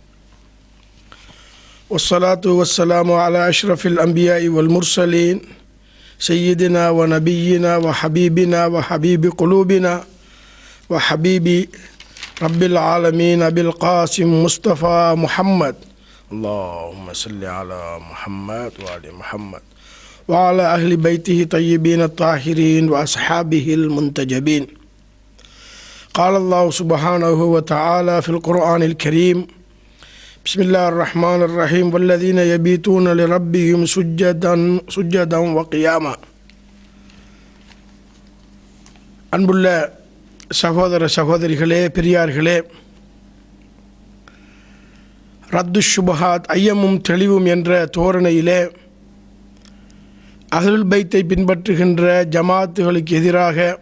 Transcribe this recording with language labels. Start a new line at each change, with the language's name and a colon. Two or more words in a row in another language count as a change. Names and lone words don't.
Arabic: والصلاة والسلام على أشرف الأنبياء والمرسلين سيدنا ونبينا وحبيبنا وحبيب قلوبنا وحبيب رب العالمين بالقاسم مصطفى محمد اللهم صل على محمد وآل محمد وعلى أهل بيته طيبين الطاهرين وأصحابه المنتجبين. قال الله سبحانه وتعالى في القرآن الكريم: بسم الله الرحمن الرحيم والذين يبيتون لربهم سجدا وقياما.
Tamil: அன்புள்ள சகோதர சகோதரிகளே, பெரியார்களே,
Arabic: رد الشبهات,
Tamil: ஐயமும் தெளிவும் என்ற தோரணையிலே
Arabic: أهل البيت
Tamil: பின்பற்றுகின்ற ஜமாத்துகளுக்கு எதிராக